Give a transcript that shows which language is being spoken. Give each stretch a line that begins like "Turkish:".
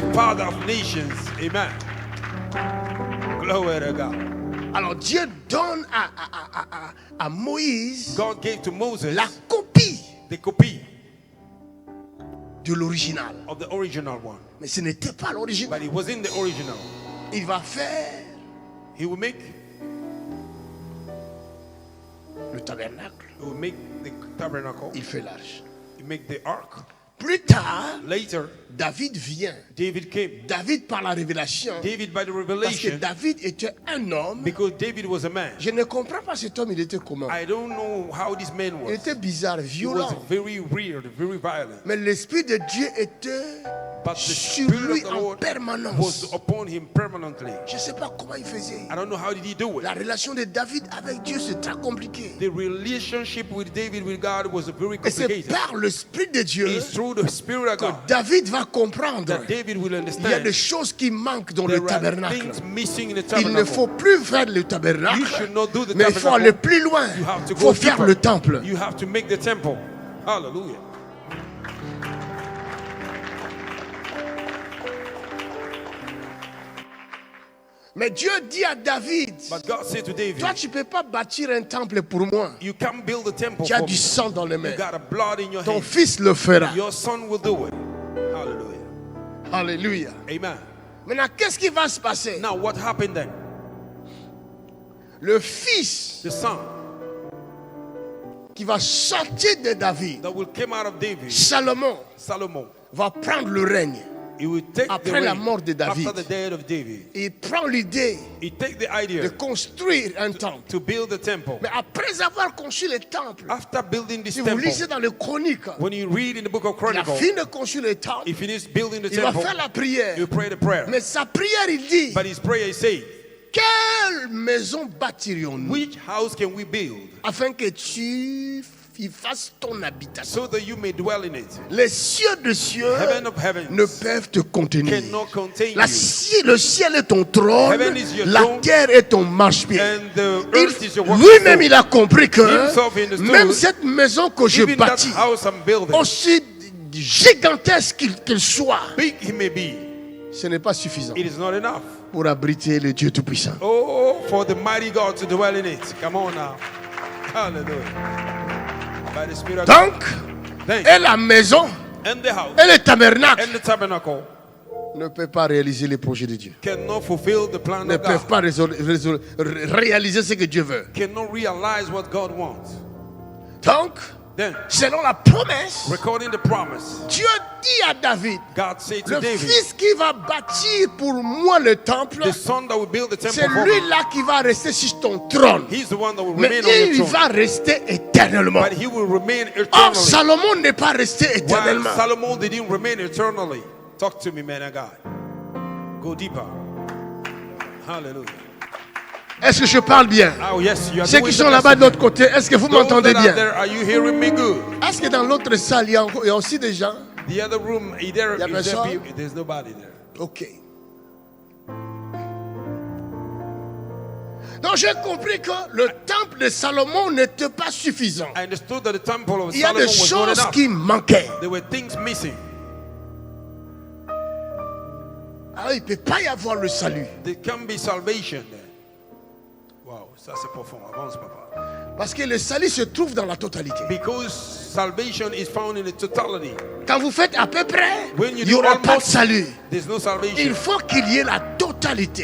English: the father of nations. Amen. Glory to God.
French: Alors Dieu donne à Moïse
English: God gave to Moses
French: la copie
English: the copy
French: de l'original.
English: of the original one.
French: Mais ce n'était pas l'original.
English: But it was in the original.
French: Il va faire
English: He will make
French: le tabernacle.
English: he will make the tabernacle.
French: Il fait l'arche.
English: He make the ark.
French: Plus tard,
English: Later,
French: David vient.
English: David came.
French: David par la révélation.
English: David by the
French: Parce que
English: revelation,
French: David était un homme.
English: because David was a man.
French: Je ne comprends pas cet homme, il était comment.
English: I don't know how this man
French: Il
English: was.
French: était bizarre,
English: He was
French: violent.
English: very weird, very violent.
French: Mais l'Esprit de Dieu était
English: But the
French: sur
English: Spirit
French: lui
English: of the
French: en
English: Lord
French: permanence.
English: was upon him permanently.
French: Je ne sais pas comment il faisait.
English: I don't know how did he do it.
French: La relation de David avec Dieu, c'est très compliqué.
English: The relationship with David with God was very
French: Et c'est
English: complicated.
French: par l'Esprit de Dieu
English: It's through the Spirit of
French: que
English: God
French: David va comprendre.
English: that David will
French: Il y a
English: understand
French: des choses qui manquent dans
English: there
French: le
English: are
French: tabernacle.
English: things missing in the
French: Il ne
English: tabernacle.
French: faut plus faire le
English: You
French: tabernacle,
English: should not do the
French: mais il faut aller
English: tabernacle.
French: plus loin.
English: You have to go
French: faut faire
English: deeper.
French: le temple.
English: You have to make the temple. Hallelujah.
French: Mais Dieu dit à David,
English: But God said to David,
French: toi tu ne peux pas bâtir un temple pour moi.
English: you can't build a temple
French: Tu as
English: for
French: du
English: me.
French: sang dans les
English: You
French: mains.
English: got a blood in your
French: Ton
English: hand.
French: fils le fera.
English: Your son will do it. Hallelujah.
French: Alléluia. Amen. Maintenant, qu'est-ce qui va se passer?
English: Now what happened then?
French: Le fils
English: The son
French: qui va sortir de David,
English: that will come out of David,
French: Salomon,
English: Solomon,
French: va prendre le règne.
English: he will take
French: Après
English: the
French: la
English: reign
French: mort de David.
English: after the death of David.
French: Il prend l'idée
English: He take the
French: de
English: idea
French: construire un temple.
English: to build the temple.
French: Mais après avoir construit le temple,
English: After building this
French: si vous
English: temple,
French: lisez dans les chroniques,
English: when you read in the book of
French: il a
English: Chronicles,
French: fini de construire le temple,
English: he finished building the
French: il va
English: temple,
French: faire la prière.
English: you pray the prayer.
French: Mais sa prière, il dit,
English: But his prayer is saying,
French: quelle maison bâtirions-nous
English: which house can we build
French: afin que tu y fasses ton habitation?
English: so that you may dwell in it?
French: Les cieux de cieux
English: Heaven of heavens
French: ne peuvent te contenir.
English: cannot contain
French: Le
English: you.
French: ciel est ton trône,
English: Heaven is your
French: la
English: throne,
French: terre est ton marchepied.
English: And the earth is your
French: Lui-même, il
English: work.
French: a compris que
English: Himself understood,
French: même cette maison que je
English: Even that
French: bâtis,
English: house I'm building,
French: aussi gigantesque qu'il soit,
English: big he may be,
French: ce n'est pas suffisant
English: it is not enough.
French: pour abriter le Dieu Tout-Puissant.
English: Oh, for the mighty God to dwell in it. Come on now. Hallelujah. By the Spirit of God.
French: Donc,
English: Thank
French: et la maison,
English: And the house
French: et le tabernacle
English: and the tabernacle
French: ne peuvent pas réaliser les projets de Dieu.
English: cannot fulfill the plan
French: Ne
English: of
French: peuvent
English: God.
French: pas réaliser ce que Dieu veut.
English: Cannot realize what God wants.
French: Donc,
English: Then,
French: selon la promesse,
English: recording the promise,
French: Dieu dit à David,
English: God said to
French: le
English: David,
French: fils qui va bâtir pour moi le temple,
English: the son that will build the
French: c'est
English: temple for me,
French: lui-là qui va rester sur ton trône.
English: he's the one that will
French: Mais
English: remain on
French: il
English: your throne.
French: va rester éternellement.
English: But he will remain
French: Or,
English: eternally.
French: Salomon n'est pas resté
English: While
French: éternellement.
English: Solomon didn't remain eternally. Talk to me, man of God. Go deeper. Hallelujah.
French: Est-ce que je parle bien?
English: Oh, yes, you are
French: Ceux
English: doing
French: qui
English: the
French: sont là-bas de
English: message.
French: l'autre côté, est-ce que vous
English: Those
French: m'entendez
English: that are
French: bien?
English: there, are you hearing me good?
French: Est-ce que dans l'autre salle, il y a aussi des gens?
English: The other room,
French: Y a personne?
English: there's nobody there. Ok.
French: Donc j'ai compris que le temple de Salomon n'était pas suffisant.
English: I understood that the temple of
French: Il y a
English: Solomon
French: des
English: was not
French: choses
English: enough.
French: qui manquaient.
English: There were things missing.
French: Alors il ne peut pas y avoir le salut.
English: There can be salvation there.
French: Wow, ça c'est profond. Avance, papa. Parce que le salut se trouve dans la totalité.
English: Because salvation is found in the totality.
French: Quand vous faites à peu près,
English: When you
French: il n'y
English: do
French: aura pas de
English: almost,
French: salut.
English: there's no
French: Il
English: salvation.
French: faut qu'il y ait la totalité.